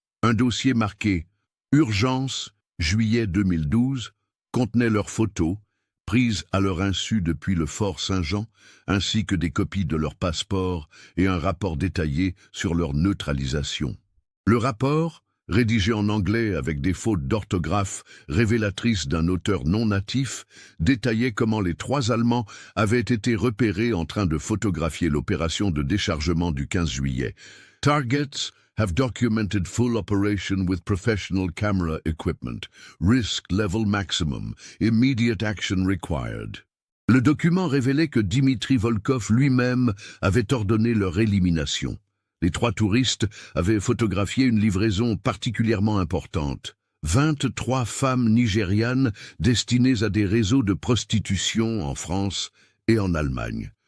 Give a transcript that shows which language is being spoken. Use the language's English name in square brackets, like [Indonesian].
[French] Un dossier marqué « Urgence, juillet 2012 » contenait leurs photos, prises à leur insu depuis le Fort Saint-Jean, ainsi que des copies de leurs passeports et un rapport détaillé sur leur neutralisation. Le rapport, rédigé en anglais avec des fautes d'orthographe révélatrices d'un auteur non natif, détaillait comment les 3 Allemands avaient été repérés en train de photographier l'opération de déchargement du 15 juillet. [English] Targets have documented full operation with professional camera equipment. Risk level maximum. Immediate action required. [French] Le document révélait que Dimitri Volkov lui-même avait ordonné leur élimination. Les 3 touristes avaient photographié une livraison particulièrement importante. 23 femmes nigérianes destinées à des réseaux de prostitution en France et en Allemagne.